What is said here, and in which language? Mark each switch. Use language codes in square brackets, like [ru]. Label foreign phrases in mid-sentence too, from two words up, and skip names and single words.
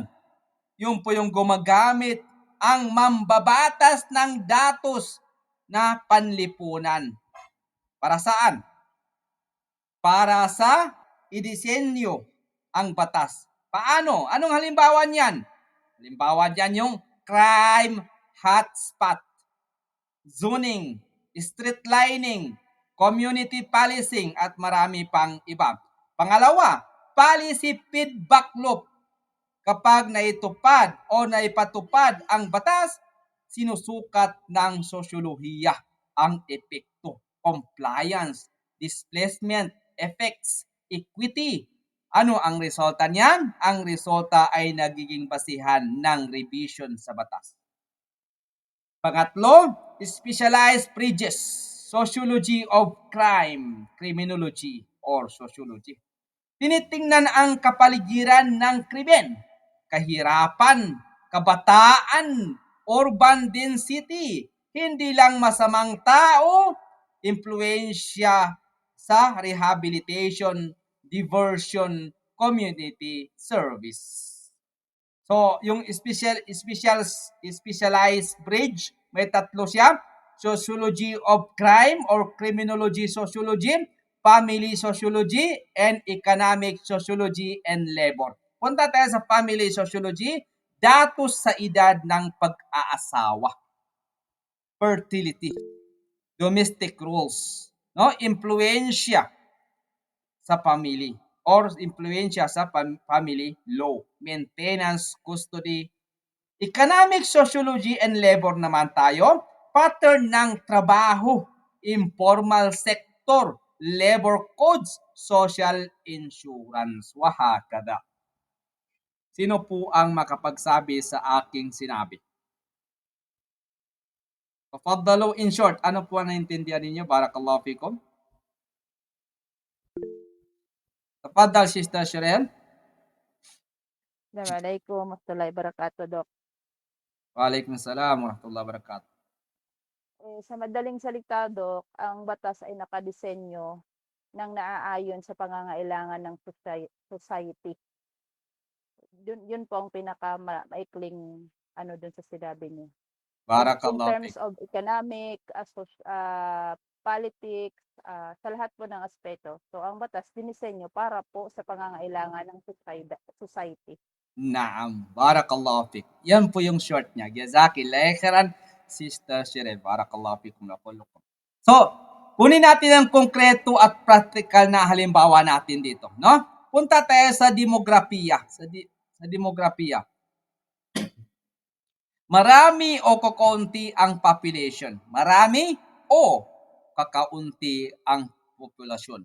[tl] Yung po yung gumagamit ang mambabatas ng datos na panlipunan. Para saan? Para sa idisenyo ang batas. Paano? Anong halimbawa niyan? Halimbawa niyan yung [en] crime hotspot, [tl] zoning, street lining, [en] community policing [tl] at marami pang iba. Pangalawa, [en] policy feedback loop. [tl] Kapag naitupad o naipatupad ang batas, sinusukat ng sosyolohiya ang epekto. [en] compliance, displacement, effects, equity. [tl] Ano ang resulta niyan? Ang resulta ay nagiging basihan ng revision sa batas. Pangatlo, [en] specialized bridges, sociology of crime, criminology, or sociology. [tl] Tinitingnan ang kapaligiran ng krimen, kahirapan, kabataan, [en] urban density, [tl] hindi lang masamang tao, impluensya sa rehabilitation, diversion, [en] community service. [tl] So, yung [en] specialized bridge, [tl] may tatlo siya. [en] Sociology of crime or criminology sociology, family sociology, and economic sociology and labor. [tl] Punta tayo sa [en] family sociology, [tl] datos sa edad ng pag-aasawa, [en] fertility, domestic rules, no, [tl] impluensya sa [en] family or [tl] impluensya sa [en] family law, maintenance, custody, economic sociology and labor [tl] naman tayo, [en] pattern [tl] ng trabaho, [en] informal sector, labor codes, social insurance, wahakada. [tl] Sino po ang makapagsabi sa aking sinabi? Tafaddalu, [en] in short, [tl] ano po ang naintindihan ninyo? [ar] بارك الله فيكم. [tl] Tafaddal, Sister Shirel. [ar] السلام عليكم ورحمة الله وبركاته, Dok. وعليكم السلام ورحمة الله وبركاته. [tl] Sa madaling salita, Dok, ang batas ay nakadisenyo ng naaayon sa pangangailangan ng society. Yun po ang pinaka-maikling dun sa sinabi niyo. [en] In [ar] Barakallahu [en] terms [ar] fikum. [en] of economic, politics, [tl] sa lahat po ng aspeto. So, ang batas dinisenyo para po sa pangangailangan ng society. [ar] نعم. بارك الله فيك. [tl] Yan po yung short niya. [ar] جزاك الله خيرا, Sister Shirel. بارك الله فيكم na kullukum. [tl] So, kunin natin ang konkreto at practical na halimbawa natin dito, no? Punta tayo sa demografiya. Sa demografiya. Marami o kakaunti ang population? Marami o kakaunti ang populasyon?